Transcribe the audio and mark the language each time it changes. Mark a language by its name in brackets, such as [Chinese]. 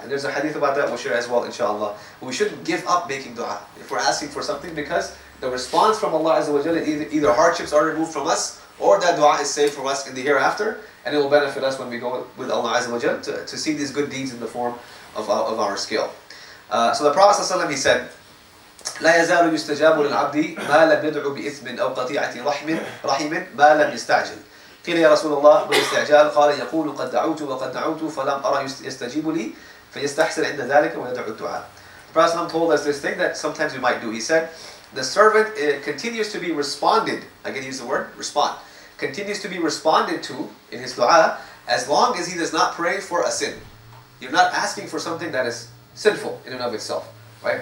[English] And there's a hadith about that we'll share as well, inshallah. We shouldn't give up making dua if we're asking for something, because the response from Allah Azza wa Jalla, either hardships are removed from us, or that dua is saved for us in the hereafter, and it will benefit us when we go with Allah Azza wa Jalla to see these good deeds in the form of our skill. So the Prophet ﷺ, he said, [Arabic] لا يزال يستجاب للعبد ما لم يدعو بإثم أو قطيعة رحم ما لم يستعجل. قيل يا رسول الله بالاستعجال قال يقول قد دعوت وقد دعوت فلم أرى يستجيب لي فيستحسن عند ذلك ويدعو الدعاء. [English] The Prophet told us this thing that sometimes we might do. He said, the servant continues to be responded, again use the word, respond, continues to be responded to in his dua as long as he does not pray for a sin. You're not asking for something that is sinful in and of itself. Right?